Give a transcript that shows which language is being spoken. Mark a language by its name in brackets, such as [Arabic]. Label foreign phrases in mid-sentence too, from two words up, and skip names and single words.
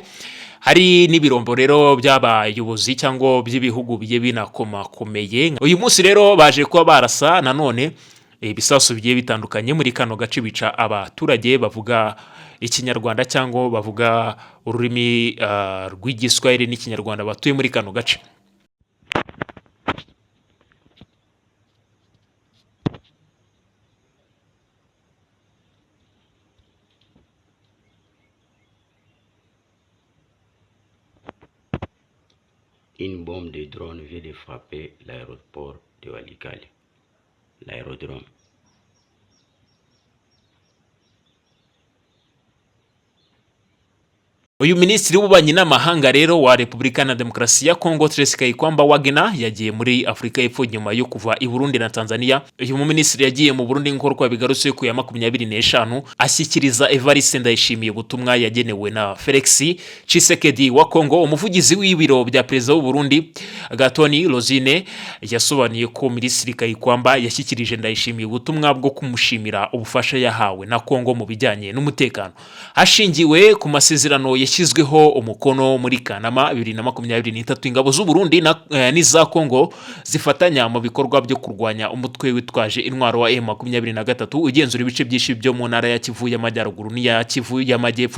[Kinyarwanda] Hari n'ibirombo rero by'abayobozi cyangwa by'ibihugu bigiye binakomakomeye. Uyu munsi rero baje kuba barasa nanone ibisasu bigiye bitandukanye muri kano gace, bica abaturage bavuga ikinyarwanda cyangwa bavuga ururimi rw'igiswahili n'ikinyarwanda batuye muri kano gace. [French] Une bombe de drone vient de frapper l'aéroport de Walikale, l'aérodrome. [Kinyarwanda] Uyu minisitiri w'ububanyi n'amahanga rero wa Repubulika na Demokarasi ya Kongo Therese Kayikwamba Wagner yagiye muri Afrika y'Epfo nyuma yo kuva i Burundi na Tanzania. Uyu minisitiri yagiye mu Burundi nk'uko bigarutse ku ya 25 ashyikiriza Evariste Ndayishimiye ubutumwa yagenewe na Felix Tshisekedi wa Kongo. Umuvugizi w'ibiro bya perezida w'u Burundi Gatoni Lozine yasobanuye ko minisitiri Kayikwamba yashyikirije Ndayishimiye ubutumwa bwo kumushimira ubufasha yahawe na Kongo mu bijyanye n'umutekano hashingiwe ku masezerano yashyizweho umukono muri Kanama 2023. Ingabo z'u Burundi n'iza Kongo zifatanya mu bikorwa byo kurwanya umutwe witwaje intwaro wa M23 ugenzura ibice byinshi byo mu ntara ya Kivu y'Amajyaruguru n'iya Kivu y'Amajyepfo.